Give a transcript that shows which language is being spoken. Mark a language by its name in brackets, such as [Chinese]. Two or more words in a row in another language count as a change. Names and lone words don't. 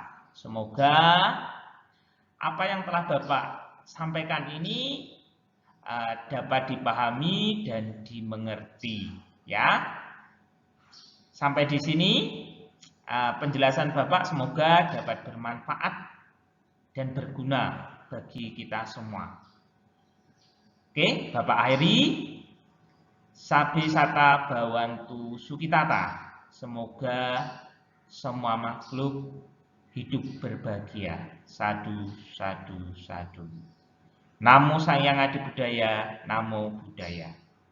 [Indonesian] Semoga apa yang telah Bapak sampaikan ini dapat dipahami dan dimengerti, ya. Sampai di sini penjelasan Bapak semoga dapat bermanfaat dan berguna bagi kita semua. Oke, Bapak akhiri. [Pali] Sabi sata bawantu sukitata. [Indonesian] Semoga semua makhluk hidup berbahagia. [Pali] Sadu, sadu, sadu. Namo Sang Hyang Adi Budaya, Namo Buddhaya.